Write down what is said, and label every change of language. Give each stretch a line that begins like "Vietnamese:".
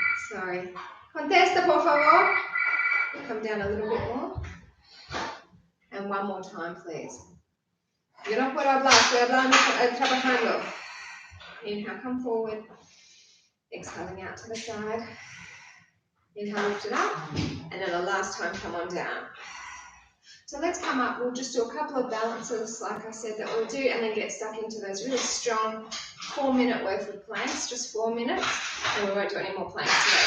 English: Sorry.
Spanish: Contesta, por favor.
English: Come down a little bit more. And one more time, please.
Spanish: Yo no puedo hablar, estoy hablando, trabajando.
English: Inhale, come forward. Exhaling out to the side. Inhale, lift it up. And then the last time, come on down. So let's come up. We'll just do a couple of balances, like I said, that we'll do, and then get stuck into those really strong 4-minute worth of planks, just 4 minutes, and we won't do any more planks today.